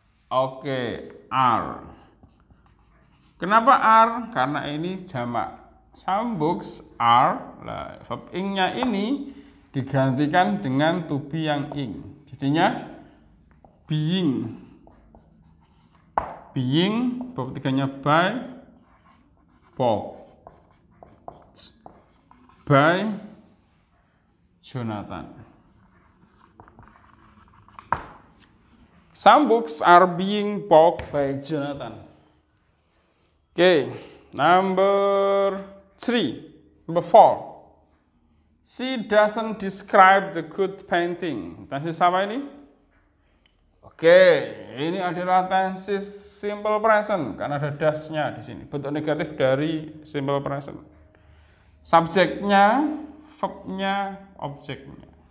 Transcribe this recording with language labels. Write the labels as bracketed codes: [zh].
[id] Oke, are. Kenapa are? Karena ini jamak. [en] Some books are. [id] Nah, verb ing-nya ini digantikan dengan to be yang ing. Jadinya being. Being, verb 3-nya by, by Jonathan. [en] Some books are being bought by Jonathan. Okay, number 4. She doesn't describe the good painting. [id] Tensis apa ini? Oke, ini adalah tensis simple present karena ada das-nya di sini. Bentuk negatif dari simple present. Subjeknya, verb-nya, objeknya.